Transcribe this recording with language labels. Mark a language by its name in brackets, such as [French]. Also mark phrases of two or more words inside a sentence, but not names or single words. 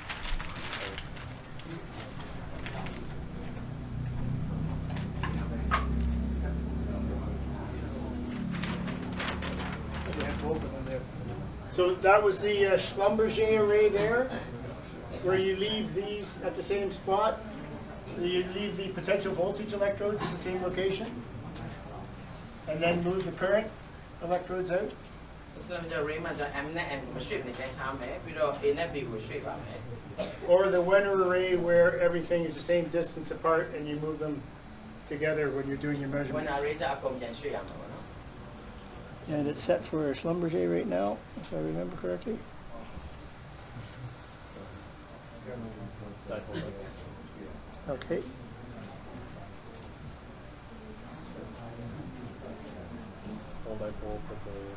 [English] So that was the Schlumberger array there, where you leave these at the same spot. You leave the potential voltage electrodes at the same location, and then move the current electrodes out. [Burmese] Schlumberger array မှာကျ M နဲ့ N ကိုမရွှေ့နေတိုင်းထားမယ်ပြီးတော့ A နဲ့ B ကိုရွှေ့ပါမယ် [English] Or the Wenner array where everything is the same distance apart and you move them together when you're doing your when measurements. [Burmese] array ကျအကုန်ပြန်ရွှေ့ရမှာပေါ့နော် [English] And it's set for Schlumberger right now, if I remember correctly. Okay. Full dipole, put the